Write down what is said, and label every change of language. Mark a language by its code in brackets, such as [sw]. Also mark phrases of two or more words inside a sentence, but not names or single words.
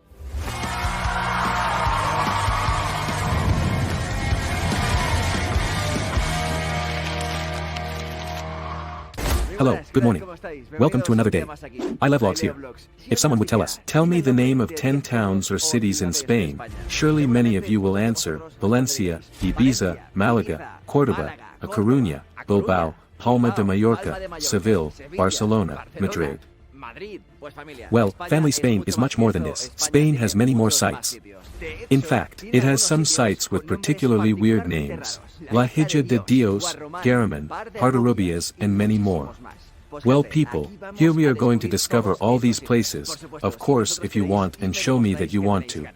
[en] Hello, good morning. Welcome to another day. iLeoLIFE here. If someone would tell me the name of 10 towns or cities in Spain, surely many of you will answer, Valencia, Ibiza, Malaga, Córdoba, A Coruña, Bilbao, Palma de Mallorca, Seville, Barcelona, Madrid. Well, family Spain is much more than this. Spain has many more sites. In fact, it has some sites with particularly weird names. La Hija de Dios, Garaman, Pardarubias and many more. Well people, here we are going to discover all these places, of course if you want and show me that you want to.